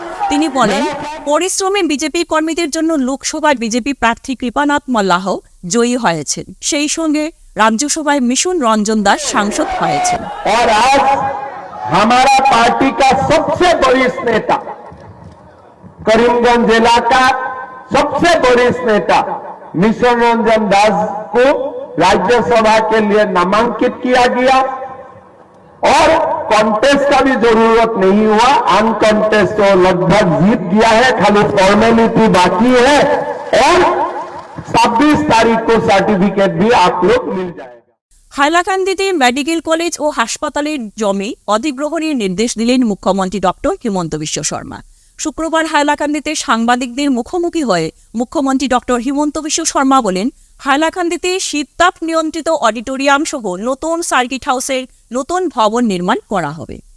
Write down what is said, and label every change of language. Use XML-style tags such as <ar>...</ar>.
<bn>তিনি বলেন, পরিশ্রমী বিজেপি কর্মীদের জন্য লোকসভায় বিজেপি প্রার্থী কৃপানাথ মল্লাহ জয়ী হয়েছেন, সেই সঙ্গে राज्यसभाয় मिशन रंजन दास सांसद হয়েছেন।</bn> <hi>और आज हमारा पार्टी का सबसे वरिष्ठ नेता, करीमगंज जिला का सबसे वरिष्ठ नेता मिशन रंजन दास को राज्यसभा के लिए नामांकित किया गया और कॉन्टेस्ट का भी जरूरत नहीं हुआ। अनकॉन्टेस्ट तो लगभग जीत गया है, खाली फॉर्मेलिटी बाकी है और 26 तारीख को सर्टिफिकेट भी आप लोग मिल जाएगा।</hi> <bn>হাইলাকান্দিতে মেডিকেল কলেজ ও হাসপাতালের জমি অধিগ্রহণের নির্দেশ দিলেন মুখ্যমন্ত্রী ডক্টর হিমন্ত বিশ্ব শর্মা। শুক্রবার হাইলাকান্দিতে সাংবাদিকদের মুখোমুখি হয়ে মুখ্যমন্ত্রী ডক্টর হিমন্ত বিশ্ব শর্মা বলেন, হাইলাকান্দিতে শীততাপ নিয়ন্ত্রিত অডিটোরিয়াম সহ নতুন সার্কিট হাউসের নতুন ভবন নির্মাণ করা হবে।</bn>